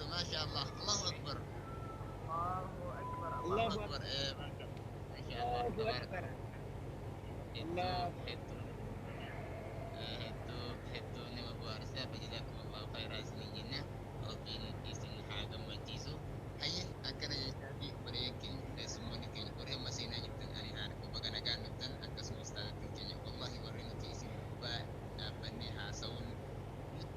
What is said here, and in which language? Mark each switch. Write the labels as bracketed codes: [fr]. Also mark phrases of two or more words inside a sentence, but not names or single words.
[ar] ما شاء الله، الله أكبر. الله أكبر. الله أكبر. ما شاء الله تبارك الله. [om] hedduu nama bohaarsaa [ar] فجزاكم الله خيرا [om] isinin jenna rabbiin isin haa gammachiisu hayya akkana jechaafi bareeyan keenya keessummoonni keenya warri amma seenaa jirtan ani haan baga nagaan dhuftan akkasuma ustaazatiin keenya wallahi warri nuti isin gubbaa dhaabbannee haasa'uun nutti